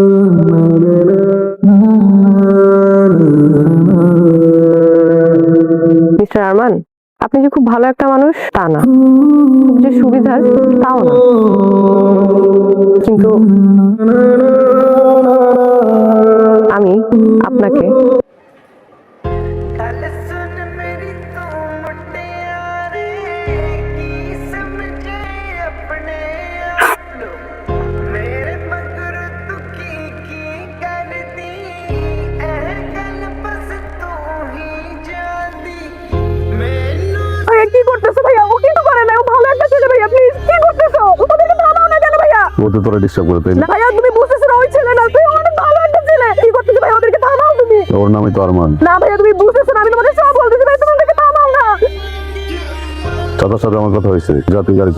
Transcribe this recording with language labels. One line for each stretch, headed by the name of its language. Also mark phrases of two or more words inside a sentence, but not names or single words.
Bangla: মিস্টার আরমান, আপনি যে খুব ভালো একটা মানুষ তা না, খুব যে সুবিধার তাও না, কিন্তু আমি আপনাকে
Punjabi: ਗੱਲ ਸੁਣ ਮੇਰੀ ਤੂੰ ਮੁਟਿਆਰੇ ਕੀ ਸਮਝੇ ਆਪਣੇ ਆਪ ਨੂੰ ਮੇਰੇ ਮਗਰ ਤੂੰ ਕੀ ਕਰਦੀ ਇਹ ਗੱਲ ਬਸ ਤੂੰ ਹੀ ਜਾਣਦੀ ਮੈਨੂੰ
Bangla: ভাইয়া কি করতেছো? ভাইয়া ও কিন্তু করে না, ও ভালো একটা ছেলে। ভাইয়া প্লিজ কি করতেছো? ওদেরকে থামাও না কেন ভাইয়া? ও তো তোরা ডিস্টার্ব করে, তাই না না? ভাইয়া তুমি বুঝতেছো না, ওই ছেলে না, তুই অনেক ভালো একটা ছেলে। কি করতেছো ভাইয়া? ওদেরকে থামাও তুমি। ওর নামই তো আরমান। না ভাইয়া তুমি বুঝতেছো না, আমি তোমাদের সব বলতেছি ভাই, তুমি ওদেরকে থামাও না। চাচার সাথে আমার কথা হয়েছে, যা তুই গাড়িতে।